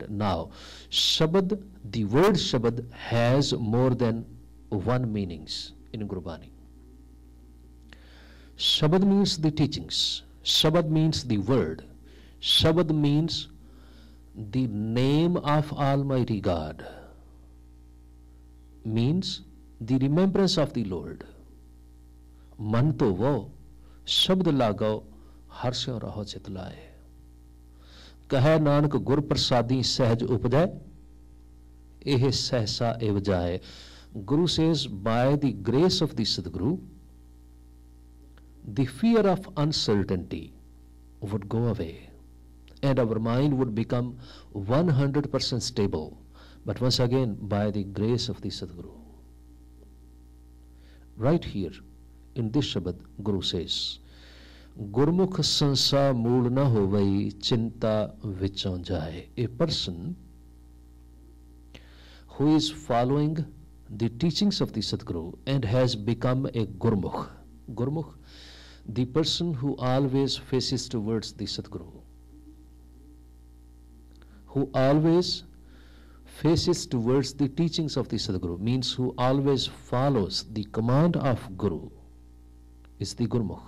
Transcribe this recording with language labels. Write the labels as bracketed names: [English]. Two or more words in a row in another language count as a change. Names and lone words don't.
[English] Now, Shabad, the word Shabad has more than one meanings in Gurbani. Shabad means the teachings. Shabad means the word. Shabad means the name of Almighty God. Means the remembrance of the Lord. [Punjabi] ਮਨ ਤੋ ਵੋ ਸ਼ਬਦ ਲਾਗੋ ਹਰਸ਼ੋਂ ਰਹੋ ਚਿਤ ਲਾਏ. ਕਹੇ ਨਾਨਕ ਗੁਰ ਪ੍ਰਸਾਦੀ ਸਹਜ ਉਪਜੈ ਏਹ ਸਹਸਾ ਏਵ ਜਾਏ. [English] Guru says, by the grace of the Sadguru, the fear of uncertainty would go away and our mind would become 100% stable. But once again, by the grace of the Sadguru. Right here, in this Shabad, Guru says, [Punjabi] ਗੁਰਮੁਖ ਸੰਸਾ ਮੂਲ ਨ ਹੋਵੈ ਚਿੰਤਾ ਵਿਚੋਂ ਜਾਏ. [English] A person who is following the teachings of the Sadguru and has become a Gurmukh. Gurmukh, the person who always faces towards the Sadguru, who always faces towards the teachings of the Sadguru, means who always follows the command of Guru, is the Gurmukh.